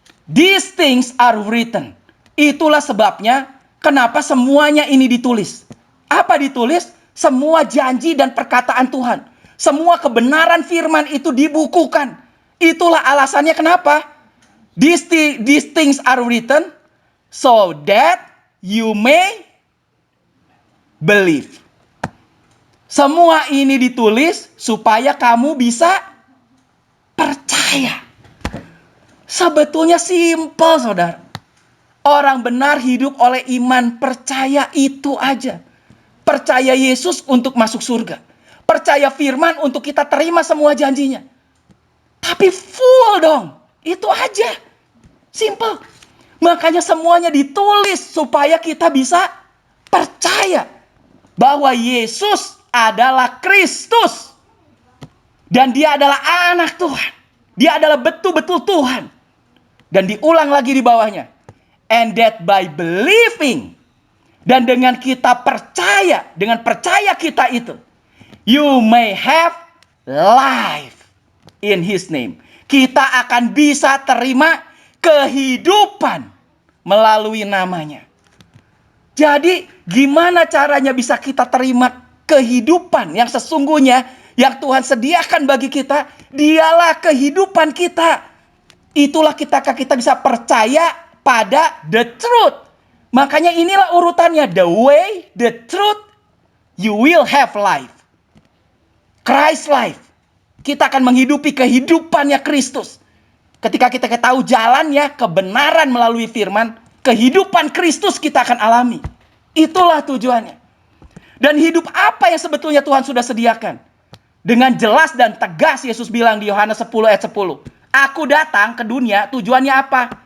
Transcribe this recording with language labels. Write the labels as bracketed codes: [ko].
[en] These things are written. [id] Itulah sebabnya kenapa semuanya ini ditulis. Apa ditulis? Semua janji dan perkataan Tuhan. Semua kebenaran firman itu dibukukan. Itulah alasannya kenapa. [en] These things are written so that you may believe. [id] Semua ini ditulis supaya kamu bisa percaya. Sebetulnya simpel, saudara. Orang benar hidup oleh iman, percaya itu aja. Percaya Yesus untuk masuk surga. Percaya firman untuk kita terima semua janjinya. Tapi full dong. Itu aja. Simple. Makanya semuanya ditulis supaya kita bisa percaya bahwa Yesus adalah Kristus. Dan dia adalah anak Tuhan. Dia adalah betul-betul Tuhan. Dan diulang lagi di bawahnya. [en] And that by believing. [id] Dan dengan kita percaya. Dengan percaya kita itu. [en] You may have life in His name. [id] Kita akan bisa terima kehidupan melalui namanya. Jadi gimana caranya bisa kita terima kehidupan yang sesungguhnya yang Tuhan sediakan bagi kita? Dialah kehidupan kita. Itulah kita bisa percaya pada [en] the truth. [id] Makanya inilah urutannya. [en] The way, the truth, you will have life. Christ life. [id] Kita akan menghidupi kehidupannya Kristus. Ketika kita tahu jalannya, kebenaran melalui firman, kehidupan Kristus kita akan alami. Itulah tujuannya. Dan hidup apa yang sebetulnya Tuhan sudah sediakan? Dengan jelas dan tegas Yesus bilang di Yohanes 10 ayat 10. Aku datang ke dunia tujuannya apa?